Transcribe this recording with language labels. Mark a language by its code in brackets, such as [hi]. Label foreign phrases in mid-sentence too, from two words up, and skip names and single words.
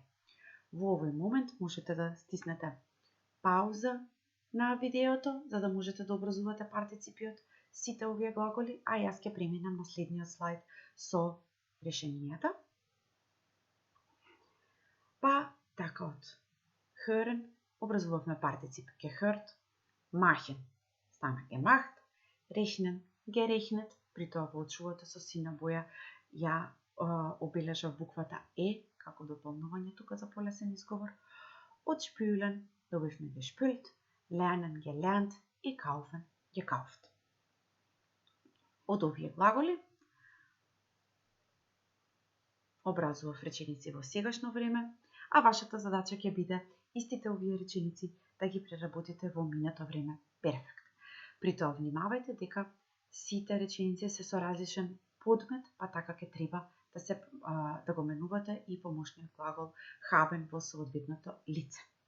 [mk] Во овој момент можете да стиснете пауза на видеото, за да можете да образувате партиципиот сите овие глаголи, а јас ќе преминам на следниот слайд со решенијата. Па така од hören образувавме партицип gehört, machen стана gemacht, [de] rechnen, gerechnet, [mk] при тоа во очувате со сина боја ја обележав буквата како дополнување тука за полесен изговор. Од spülen добивме gespült, [de] lernen, gelernt [mk] и [de] kaufen, gekauft. [mk] Од овие глаголи образував реченици во сегашно време, а вашата задача ќе биде истите овие реченици да ги преработите во минато време перфект. При тоа внимавајте дека сите реченици се со различен подмет, па така ќе треба да го менувате и помошниот глагол haben во соодветното лице.